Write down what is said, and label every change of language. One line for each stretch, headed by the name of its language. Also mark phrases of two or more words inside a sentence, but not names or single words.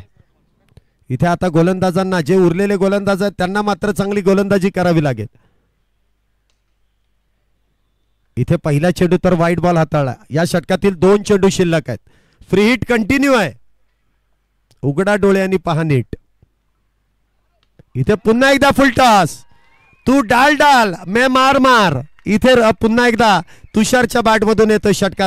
Marathi: इथे आता गोलंदाजांना जे उरलेले गोलंदाज आहेत त्यांना मात्र चांगली गोलंदाजी करावी लागेल. इथे पहिला चेंडू तर वाईट बॉल हाताळला. या षटकातील 2 चेंडू शिल्लक आहेत.
English: free hit continue
Marathi: आहे. उघडा डोळ्यांनी पहा नीट. इथे पुन्हा एकदा फुल टॉस.
Hindi: तू डाल डाल मैं मार मार.
Marathi: इथे पुन्हा एकदा तुषारच्या बॅट मधून येतो षटकार.